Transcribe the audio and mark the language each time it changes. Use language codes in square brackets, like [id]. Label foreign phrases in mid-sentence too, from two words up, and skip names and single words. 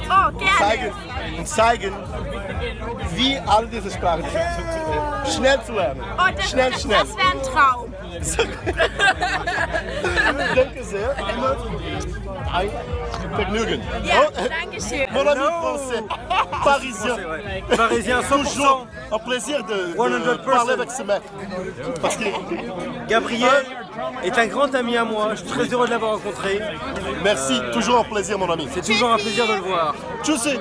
[de] Oh, gerne. Zeigen, wie all diese Sprachen schnell zu lernen. Oh, das schnell. wäre ein Traum. Danke sehr. Immer ein Vergnügen. Ja, Oh, danke schön. [fr] Mon ami français, parisien. Parisien 100%. Toujours un plaisir de 100%. parler avec ce mec. Parce que, Gabriel est un grand ami à moi. Je suis très heureux de l'avoir rencontré. merci, toujours un plaisir, mon ami. C'est toujours un plaisir de le voir. Tu sais,